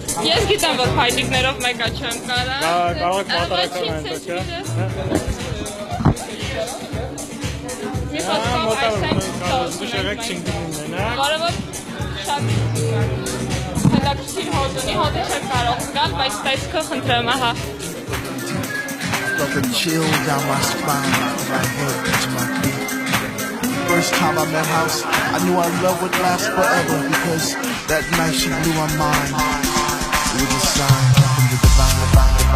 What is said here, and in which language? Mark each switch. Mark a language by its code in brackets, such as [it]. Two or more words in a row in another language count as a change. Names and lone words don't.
[hy] Ես գիտեմ, որ փայտիկներով մեկը չեմ կարա։ Կարող եք մոտարական այնտեղ, չէ՞։ Մի խոսքով այսենք Կարևոր շատ հետաքրքիր հոտ ունի, հոտը չեք կարող զգալ, բայց տեսքը խնդրեմ, ահա։ [en] Felt a chill down my spine, right head to my feet. First time I met House, I knew our love would last forever because that night she blew my mind. It was a sign from the divine.